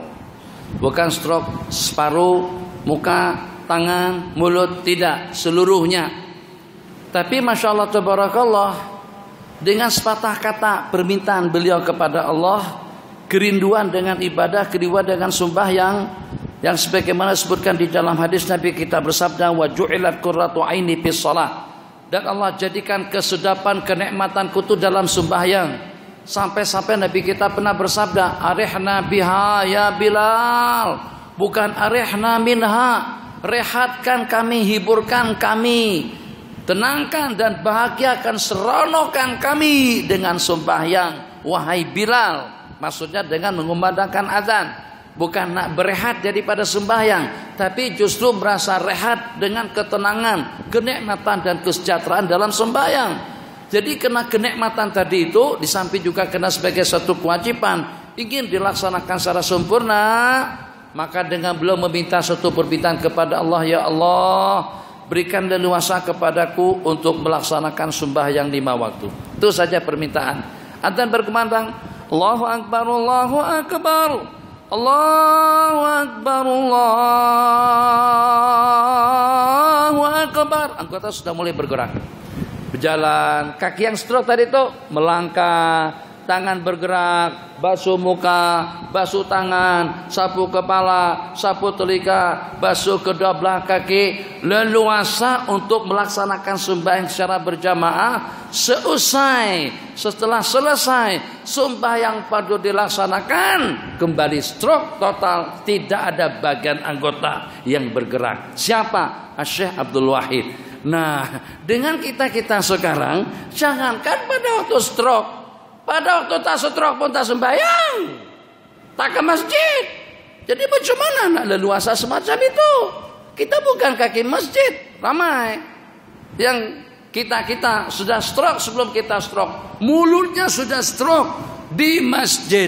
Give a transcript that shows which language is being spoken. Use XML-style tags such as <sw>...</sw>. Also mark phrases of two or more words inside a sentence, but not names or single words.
<ms>Bukan stroke separuh, muka, tangan, mulut, tidak, seluruhnya. Tapi</ms> <ar>Masya Allah tabarakallah,</ar> <ms>dengan sepatah kata permintaan beliau kepada Allah, kerinduan dengan ibadah, kerinduan dengan sembahyang, yang sebagaimana disebutkan di dalam hadis Nabi kita bersabda,</ms> <ar>wa ju'ilat qurratu aini fis shalah.</ar> <ms>Dan Allah jadikan kesedapan kenikmatanku itu dalam sembahyang. Sampai-sampai Nabi kita pernah bersabda,</ms> <ar>arihna biha ya Bilal,</ar> <ms>bukan</ms> <ar>arihna minha,</ar> <ms>rehatkan kami, hiburkan kami, tenangkan dan bahagiakan, seronokkan kami dengan sembahyang, wahai Bilal. Maksudnya dengan mengumandangkan azan. Bukan nak berehat daripada sembahyang, tapi justru merasa rehat dengan ketenangan, kenikmatan dan kesejahteraan dalam sembahyang. Jadi kena kenikmatan tadi itu, di samping juga kena sebagai satu kewajiban, ingin dilaksanakan secara sempurna. Maka dengan beliau meminta satu permintaan kepada Allah,</ms> <ar>ya Allah,</ar> <ms>berikan leluasa kepadaku untuk melaksanakan sembahyang 5 waktu. Itu saja permintaan. Adzan berkumandang,</ms> <ar>Allahu Akbar, Allahu Akbar, Allahu Akbar, Allahu Akbar.</ar> <ms>Anggota sudah mulai bergerak, berjalan. Kaki yang stroke tadi itu melangkah, tangan bergerak, basuh muka, basuh tangan, sapu kepala, sapu telinga, basuh kedua belah kaki, leluasa untuk melaksanakan sembahyang secara berjamaah. Setelah selesai sembahyang fardu dilaksanakan, kembali stroke total, tidak ada bagian anggota yang bergerak. Siapa? Syekh Abdul Wahid. Nah, dengan kita sekarang, jangankan pada waktu stroke, pada waktu tak stroke pun tak sembahyang, tak ke masjid. Jadi bagaimana nak leluasa semacam itu? Kita bukan kaki masjid. Ramai yang kita sudah stroke sebelum kita stroke, mulutnya sudah stroke di masjid.</ms>